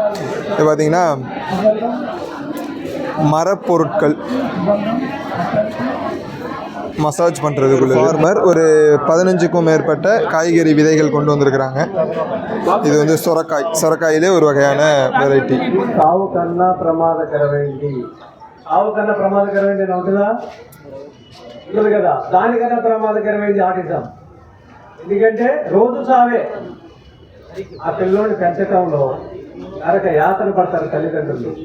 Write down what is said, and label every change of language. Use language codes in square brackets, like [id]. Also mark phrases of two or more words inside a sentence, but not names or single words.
[ta] இது பார்த்திங்கன்னா மரப்பொருட்கள் மசாஜ் பண்ணுறதுக்குள்ள ஃபார்மர் ஒரு 15க்கும் மேற்பட்ட காய்கறி விதைகள் கொண்டு வந்திருக்கிறாங்க. இது வந்து சொரக்காயிலே ஒரு வகையான வெரைட்டி. [te] ఆవు కన్నా ప్రమాదకరమైంది, ఆవు కన్నా ప్రమాదకరమైంది ఉంటుందా? ఉంటుంది కదా. దానికన్నా ప్రమాదకరమైంది ఆటిజం. ఎందుకంటే రోజు చావే. ఆ పిల్లోని పెంచటంలో నరక యాతన పడతారు తల్లిదండ్రులు.